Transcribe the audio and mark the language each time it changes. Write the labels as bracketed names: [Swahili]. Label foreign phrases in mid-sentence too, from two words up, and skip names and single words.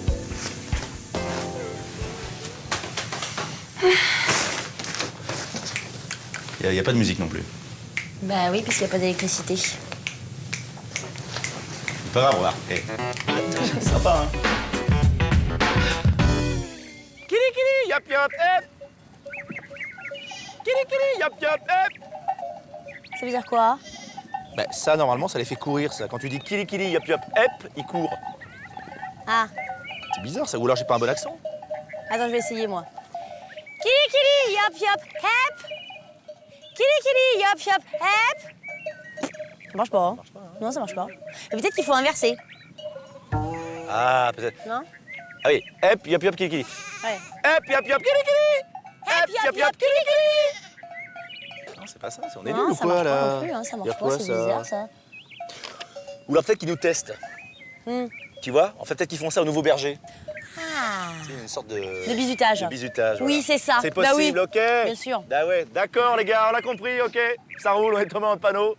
[French] Il y a pas de musique non plus. Bah oui, parce qu'il n'y a pas d'électricité. C'est pas grave, regarde. Eh. Sympa, hein? Kiri kiri, yap yap, hep. Kiri kiri, yap yap, hep. Ça veut dire quoi? Ben, ça, normalement, ça les fait courir, ça. Quand tu dis kiri kiri, yap yap, hep, ils courent. Ah, C'est bizarre, ça. Ou alors j'ai pas un bon accent. attends, je vais essayer moi. Kiri kiri, yop yop, hep. Kiri kiri, yop yop, hep. Ça marche pas, hein? Non, ça marche pas. Mais peut-être qu'il faut inverser. Ah, peut-être. Non? Ah oui, hep, yap yap, kiri kiri. Ouais. Hep, yap yap, kiri kiri. Hep yop yop, kiri kiri. Non, c'est pas ça, on est Non, nuls ou ça quoi, marche là? pas non plus, hein, ça Y a marche quoi, pas, c'est ça? bizarre ça. Ou alors peut-être qu'ils nous testent. Tu vois? En fait, peut-être qu'ils font ça au nouveau berger. Ah. C'est une sorte de bizutage. De bizutage. Oui, voilà. c'est ça. C'est Bah possible, oui. ok? Bien sûr. Bah ouais, d'accord les gars, on a compris, ok. Ça roule, on est tombé dans le panneau.